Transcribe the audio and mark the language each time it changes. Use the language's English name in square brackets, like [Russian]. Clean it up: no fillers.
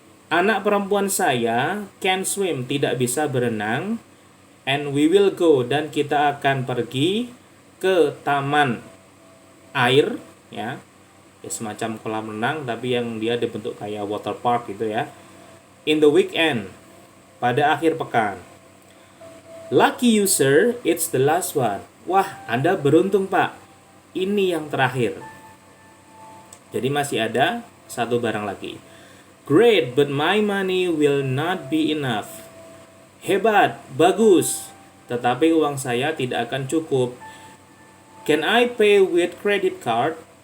[Indonesian] Anak perempuan saya [English] can swim, [Indonesian] tidak bisa berenang, [English] and we will go, [Indonesian] dan kita akan pergi ke taman air, ya semacam kolam renang tapi yang dia dibentuk kayak [English] water park [Indonesian] gitu ya. [English] In the weekend, [Indonesian] pada akhir pekan. [English] Lucky you, sir, it's the last one. [Indonesian] Wah, Anda beruntung, Pak. Ini yang terakhir. Jadi masih ada satu barang lagi. [English] Great, but my money will not be enough. [Indonesian] Hebat, bagus, tetapi uang saya tidak akan cukup. [English] Can I pay with credit card?